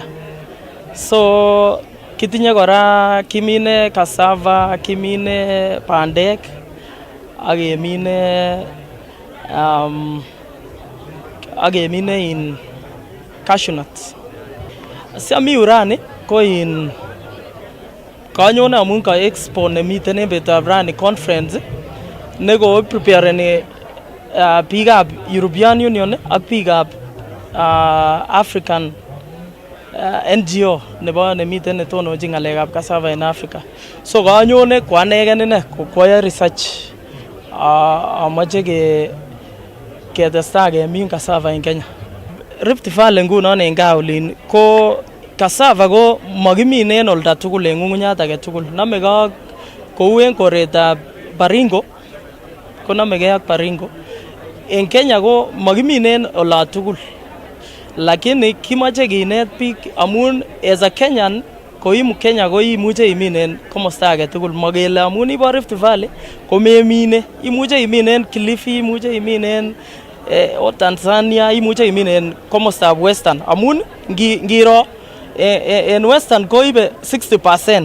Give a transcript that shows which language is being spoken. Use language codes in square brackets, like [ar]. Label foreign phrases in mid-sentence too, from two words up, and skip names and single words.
[kln] So kitinye kora kimine Cassava, kimine pandek agemine in [en] cashew nuts. [kln] Siami urani ko in kanyone amun ka expo ne miten en betutab rani conference ne [en] go prepare [kln] ne bigab European Union ak bigab African NGO nebo ne miten ne tononjin ngalekab Cassava in Africa. So kanyone kwanegen ne koya research amache ke testa ke min Cassava in Kenya. Rift Valley ngunon en gaolin ko Cassava ko magimine en olda tugul en ngungunyat age tugul. Namega kou en koretab Baringo ko namege ak Baringo. En Kenya ko magimine en olda tugul. Lakini kimache kinet biik amun [en] as a Kenyan [kln] ko Kenya ko imuche imine en komosta age tugul. Magele amun ibo Rift Valley ko memine. Imuche imine en Kilifi, imuche imine en o Tanzania, imuche imine en komostab Western. Amun ngiro en Western ko ibe 60%.